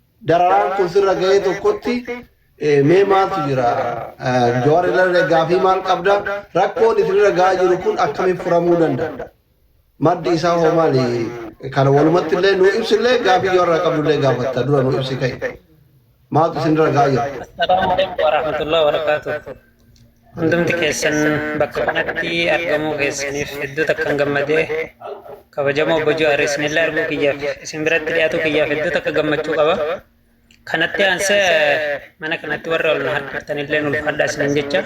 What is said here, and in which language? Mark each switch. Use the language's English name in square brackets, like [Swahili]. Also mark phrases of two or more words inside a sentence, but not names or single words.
[Oromo] dararaan kun sirra ga'ee tokkotti mee maaltu jira Jawaar irra gaafii maal qabda rakkoon isinirra ga'aa jiru kun akkamiin furamuu danda'a maddi isaa hoo maali kana walumatti illee nu ibsillee gaafii Jawaar irraa qabdullee gaafatta dura nu ibsi ka'e maaltu isinirra ga'aa jira. [Arabic] السلام عليكم ورحمة الله وبركاته. [Oromo] Hundumti keessan bakka kanatti argamuu keessaniif hedduu takkan gammadee kabajamoo obbo Jawaar isinillee arguu kiyyaaf isin biratti dhiyaatu kiyyaaf hedduu takka gammachuu qaba. Kanatti aansee mana kanatti warra ol na harkiftanillee ulfaadhaa isinin jecha.